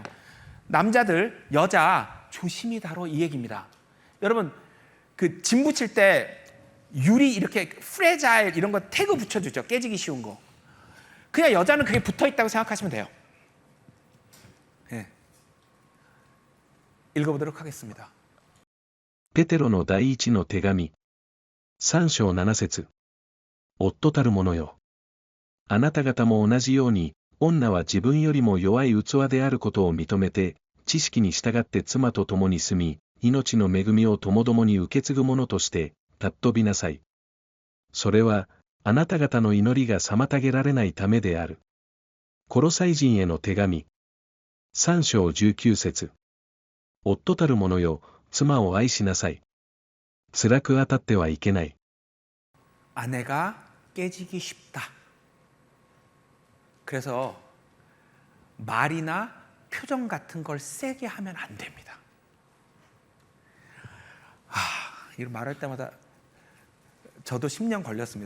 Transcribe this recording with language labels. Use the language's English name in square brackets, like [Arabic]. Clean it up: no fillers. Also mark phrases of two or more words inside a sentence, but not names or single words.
[Korean] 남자들, 여자 조심히 다뤄 이 얘기입니다. 여러분 그 진 붙일 때 유리 이렇게 프레자일 이런 거 태그 붙여주죠. 깨지기 쉬운 거. 그냥 여자는 그게 붙어있다고 생각하시면 돼요. 네. 읽어보도록 하겠습니다. [Japanese] ペテロの第一の手紙。3章7節。夫たる者よ。あなた方も同じように、女は自分よりも弱い器であることを認めて、知識に従って妻と共に住み、命の恵みを共々に受け継ぐ者として、尊びなさい。それは、あなた方の祈りが妨げられないためである。コロサイ人への手紙。3章19節。夫たる者よ、妻を愛しなさい。辛く当たってはいけない。 [Korean] 아내가 깨지기 쉽다. 그래서 말이나 표정 같은 걸 세게 하면 안 됩니다. 이런 말할 때마다 저도 10년 걸렸습니다.